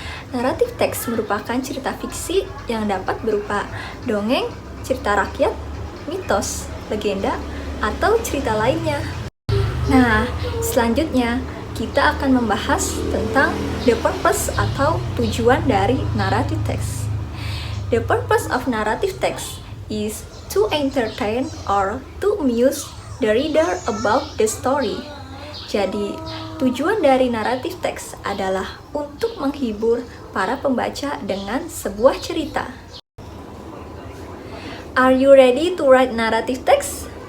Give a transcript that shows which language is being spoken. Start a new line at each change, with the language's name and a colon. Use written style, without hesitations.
Indonesian: Naratif teks merupakan cerita fiksi yang dapat berupa dongeng, cerita rakyat, mitos, legenda, atau cerita lainnya. Nah, selanjutnya kita akan membahas tentang the purpose atau tujuan dari narrative text.
English: The purpose of narrative text is to entertain or to amuse the reader about the story.
Indonesian: Jadi, tujuan dari naratif teks adalah untuk menghibur para pembaca dengan sebuah cerita.
English: Are you ready to write narrative text?